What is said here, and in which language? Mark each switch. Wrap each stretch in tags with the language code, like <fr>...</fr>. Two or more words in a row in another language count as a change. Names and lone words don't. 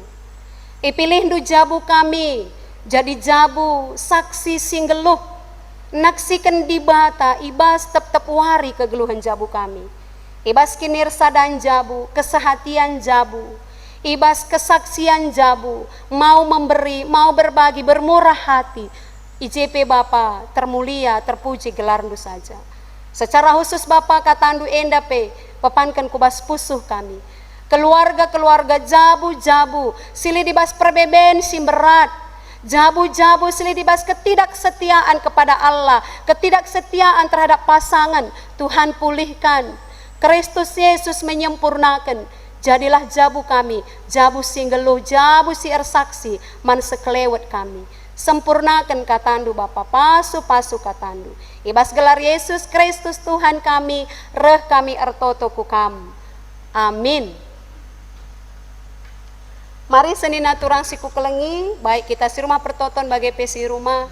<btx>Ipilih ndu jabu kami, jadi jabu saksi singgeluh, naksikan di bata, ibas tep-tep wari kegeluhan jabu kami. Ibas kinirsa dan jabu, kesehatian jabu, ibas kesaksian jabu,</btx> <id>mau memberi, mau berbagi, bermurah hati.</id> <btx>IJP Bapa termulia, terpuji gelar ndu saja.</btx> <id>Secara khusus</id> <btx>Bapa katandu enda pe pepankan kubas pusuh kami. Keluarga-keluarga jabu-jabu sili dibas perbeben simberat. Jabu-jabu sili dibas</btx> <id>ketidaksetiaan kepada Allah, ketidaksetiaan terhadap pasangan. Tuhan pulihkan. Kristus Yesus menyempurnakan.</id> <btx>Jadilah jabu kami, jabu singgeluh, jabu si ersaksi, man sekelewet kami. Sempurnakan katandu Bapa, pasu-pasu katandu. Ibas gelar Yesus Kristus Tuhan kami, reh kami ertoto ku kam. Amin. Mari senina turang siku kelengi, baik kita si rumah pertoton bagai pesi rumah.</btx>